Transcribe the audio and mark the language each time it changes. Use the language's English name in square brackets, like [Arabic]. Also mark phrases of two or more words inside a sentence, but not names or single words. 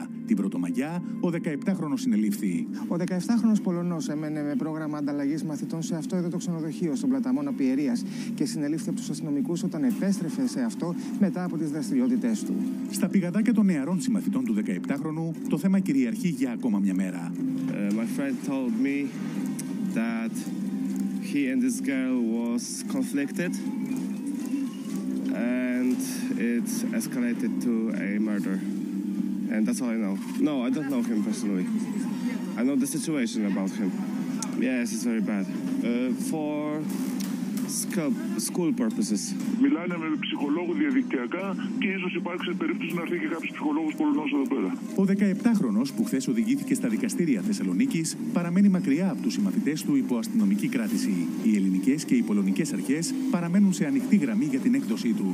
[Greek] Την Πρωτομαγιά, ο 17χρονος συνελήφθη. Ο 17χρονος Πολωνός έμενε με πρόγραμμα ανταλλαγής μαθητών σε αυτό εδώ το ξενοδοχείο στον Πλαταμόνα Πιερίας και συνελήφθη από τους αστυνομικούς όταν επέστρεφε σε αυτό μετά από τις δραστηριότητές του. Στα πηγαδάκια των νεαρών συμμαθητών του 17χρονου, το θέμα κυριαρχεί για ακόμα μια μέρα. [English] My friend told me that he and this girl was conflicted and it escalated to a murder. And that's all I know. No, I don't know him personally. I know the situation about him. Yes, it's very bad. For school purposes. [Greek] Μιλάνε με ψυχολόγο διαδικτυακά και ίσως υπάρξει περίπτωση να έρθει και κάποιος ψυχολόγος Πολωνός εδώ πέρα. Ο 17χρονος που χθες οδηγήθηκε στα δικαστήρια Θεσσαλονίκης παραμένει μακριά από τους συμμαθητές του υπό αστυνομική κράτηση. Οι ελληνικές και οι πολωνικές αρχές παραμένουν σε ανοιχτή γραμμή για την έκδοσή του.